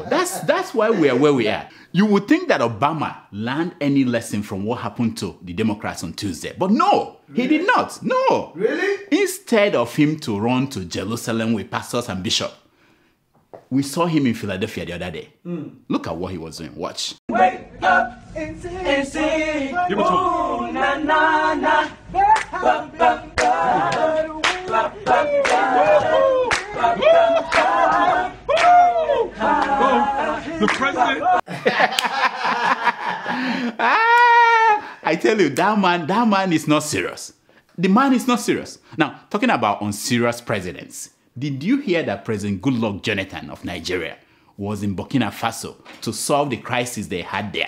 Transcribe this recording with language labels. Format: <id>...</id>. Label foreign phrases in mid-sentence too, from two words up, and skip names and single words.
<en>That's why we are where we are. You would think that Obama learned any lesson from what happened to the Democrats on Tuesday. But no, he did not. No. Really? Instead of him to run to Jerusalem with pastors and bishops, we saw him in Philadelphia the other day. Look at what he was doing. Watch. Wake up and sing. Oh, na na na. Ba, ba, ba. Ba, ba, ba. The president. I tell you, that man is not serious. The man is not serious. Now, talking about unserious presidents, did you hear that President Goodluck Jonathan of Nigeria was in Burkina Faso to solve the crisis they had there?</en>